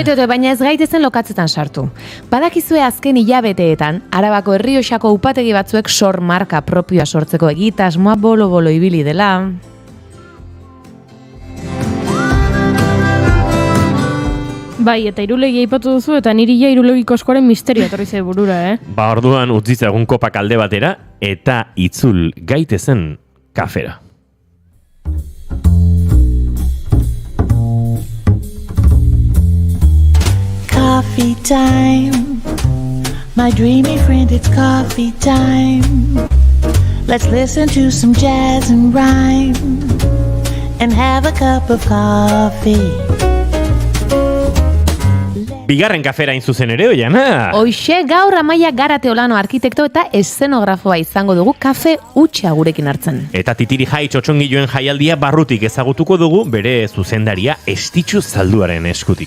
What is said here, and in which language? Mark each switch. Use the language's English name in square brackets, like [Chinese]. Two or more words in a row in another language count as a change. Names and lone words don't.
[Basque] Baina ez gaitezen lokatzetan sartu. Badakizue azken hilabeteetan, Arabako Errioxako upategi batzuek sor marka propioa sortzeko egitasmoa bolo-bolo ibili dela. Bai, eta Irulegi aipatu duzu, eta niri ja Irulegiko askoaren misterio etorri zait burura, Ba orduan utzitza egun kopak alde batera eta itzul gaitezen kafera. [English] Coffee time, my dreamy friend, it's coffee time. Let's listen to some jazz and rhyme and have a cup of coffee. [Basque] Bigarren kafera hain zuzen ere, oiana? Hoxe, gaur Amaia Garate Olano arkitekto eta eszenografoa izango dugu kafe hutsa gurekin hartzen. Eta Titiri Jai txotxongilloen jaialdia barrutik ezagutuko dugu bere zuzendaria Estitxu Zalduaren eskutik.